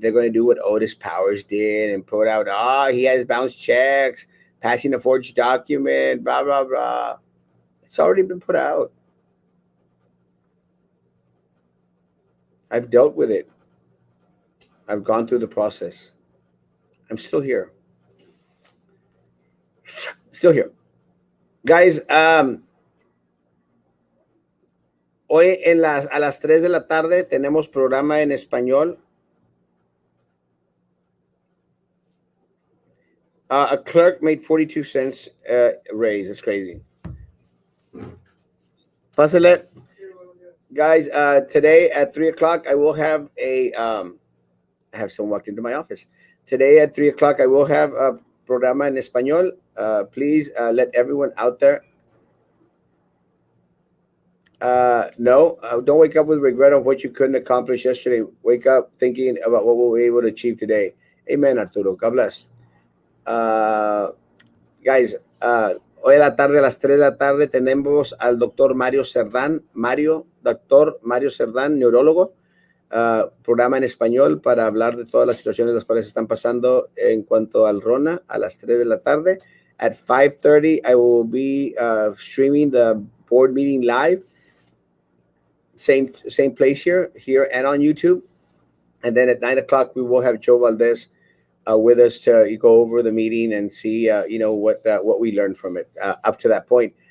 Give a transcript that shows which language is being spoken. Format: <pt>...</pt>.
<en>They're going to do what Otis Powers did and put out, he has bounced checks, passing a forged document, blah, blah, blah. It's already been put out. I've dealt with it. I've gone through the process. I'm still here. Still here.</en> <es>Guys, hoy a las 3 de la tarde tenemos programa en español.</es> <en>A clerk made 42 cents raise. It's crazy.</en> <es>Pásale.</es> <en>Guys, today at 3 o'clock, I will have I have someone walked into my office. Today at 3 o'clock, I will have a</en> <es>programa en español.</es> <en>Please let everyone out there no, don't wake up with regret of what you couldn't accomplish yesterday. Wake up thinking about what we'll be able to achieve today. Amen, Arturo. God bless.</en> <es>Uh, guys, hoy a la tarde, a las 3 de la tarde, tenemos al doctor Mario Cerdán. Doctor Mario Cerdán, neurólogo. Programa en español para hablar de todas las situaciones las cuales están pasando en cuanto al Rona a las 3 de la tarde.</es> <en>At 5:30, I will be streaming the board meeting live. Same place here and on YouTube. And then at 9 o'clock, we will have Joe Valdez with us to go over the meeting and see, what we learned from it up to that point.</en>